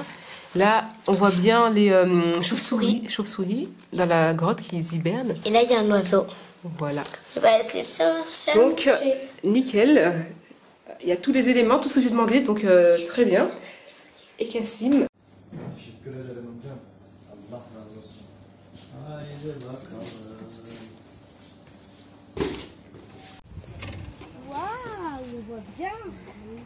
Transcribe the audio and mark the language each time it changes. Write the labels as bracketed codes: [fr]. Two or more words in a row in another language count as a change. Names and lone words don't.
[fr] Là, on voit bien les chauves-souris dans la grotte qui hibernent. Et là, il y a un oiseau. Voilà. Je vais essayer de chercher. Donc, nickel. Il y a tous les éléments, tout ce que j'ai demandé, donc très bien. Et Kassim. [tr] Teşekkür ederim hocam. Allah razı olsun. Haydi bakalım. [fr] Waouh, on voit bien.